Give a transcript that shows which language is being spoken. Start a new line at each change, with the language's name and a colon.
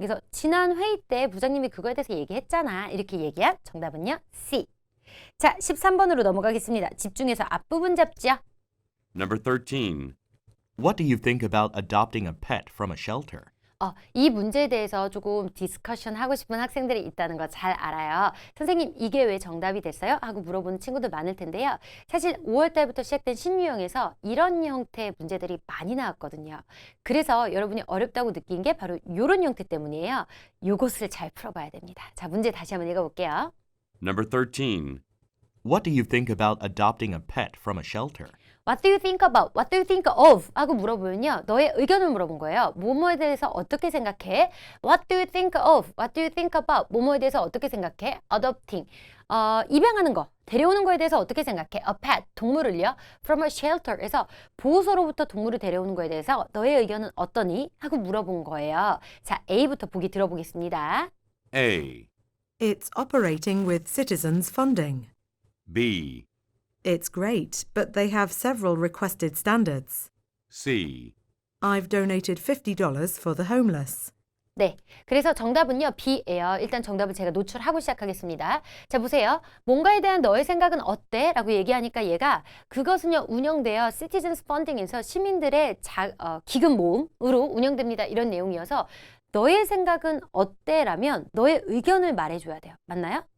Korean: 그래서 지난 회의 때 부장님이 그거에 대해서 얘기했잖아. 이렇게 얘기한 정답은요. C. 자, 13번으로 넘어가겠습니다. 집중해서 앞부분 잡죠.
English: Number 13. What do you think about adopting a pet from a shelter?
Korean: 이 문제에 대해서 조금 디스커션 하고 싶은 학생들이 있다는 거 잘 알아요. 선생님 이게 왜 정답이 됐어요? 하고 물어보는 친구들 많을 텐데요. 사실 5월 달부터 시작된 신유형에서 이런 형태의 문제들이 많이 나왔거든요. 그래서 여러분이 어렵다고 느낀 게 바로 이런 형태 때문이에요. 요것을 잘 풀어봐야 됩니다. 자, 문제 다시 한번 읽어볼게요.
English: Number 13. What do you think about adopting a pet from a shelter? What do you think about? What do you think of?
Korean: 하고 물어보면요. 너의 의견을 물어본 거예요. 뭐뭐에 대해서 어떻게 생각해?
English: What do you think of? What do you think about?
Korean: 뭐뭐에 대해서 어떻게 생각해? Adopting. 입양하는 거. 데려오는 거에 대해서 어떻게 생각해?
English: A pet.
Korean: 동물을요.
English: From a shelter
Korean: 에서 보호소로부터 동물을 데려오는 거에 대해서 너의 의견은 어떠니? 하고 물어본 거예요. 자, A부터 보기 들어보겠습니다.
English: A. It's operating with citizens' funding. B. It's great, but they have several requested standards. C. I've donated $50 for the homeless.
Korean: 네, 그래서 정답은요, B예요. 일단 정답을 제가 노출하고 시작하겠습니다. 자, 보세요. 뭔가에 대한 너의 생각은 어때? 라고 얘기하니까 얘가 그것은요, 운영되어 Citizens Funding에서 시민들의 기금 모음으로 운영됩니다. 이런 내용이어서 너의 생각은 어때? 라면 너의 의견을 말해줘야 돼요. 맞나요?